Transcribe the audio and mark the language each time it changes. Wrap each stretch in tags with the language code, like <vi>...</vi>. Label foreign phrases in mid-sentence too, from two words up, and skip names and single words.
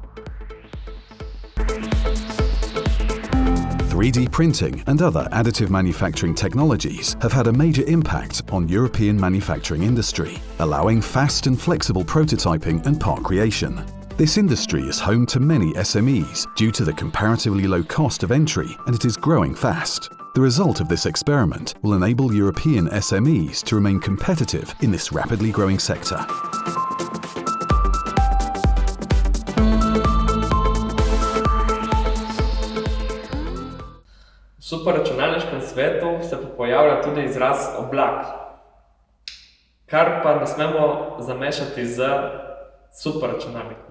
<en>3D printing and other additive manufacturing technologies have had a major impact on European manufacturing industry, allowing fast and flexible prototyping and part creation. This industry is home to many SMEs due to the comparatively low cost of entry, and it is growing fast. The result of this experiment will enable European SMEs to remain competitive in this rapidly growing sector.</en> <sl>V superračunalniškem svetu se pa pojavlja tudi izraz oblak, kar pa ne smemo zamešati z superračunalnikom.</sl>